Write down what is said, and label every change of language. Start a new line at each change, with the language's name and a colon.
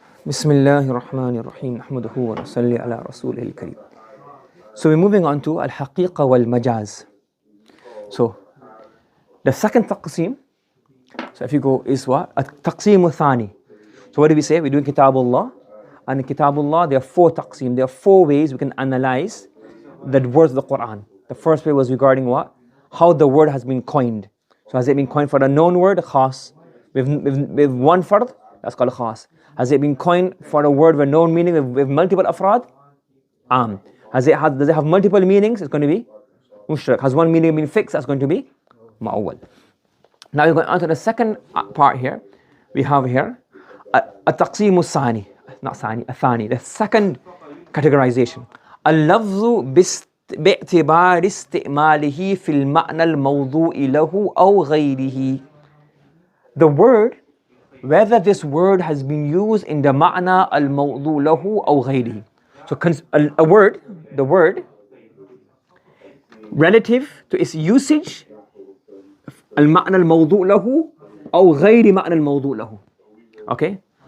Arabic: بسم الله الرحمن الرحيم نحمده ونصلي على رسوله الكريم.
English: So we're moving on to الحقيقة والمجاز. So the second تقسيم, so if you go is what? التقسيم الثاني. So what do we say? We're doing كتاب الله, and in كتاب الله there are four تقسيم. There are four ways we can analyze the words of the Quran. The first way was regarding what? How the word has been coined. So has it been coined for a known word, khas, with one fard? That's called khas. Has it been coined for a word with known meaning with multiple afrad? Am. Does it have multiple meanings? It's going to be mushrak. Has one meaning been fixed? That's going to be ma'awwal. Now we're going on to the second part here. We have here التقسيم الثاني, not ثاني, الثاني, the second categorization.
Arabic: اللفظ باعتبار استعماله في المعنى الموضوع له أو غيره.
English: The word, whether this word has been used in the
Arabic: ma'na al-mawdu' lahu aw ghayrihi.
English: So the word, relative to its usage,
Arabic: al-ma'na al-mawdu' lahu aw ghayri ma'na al-mawdu' lahu.
English: Okay?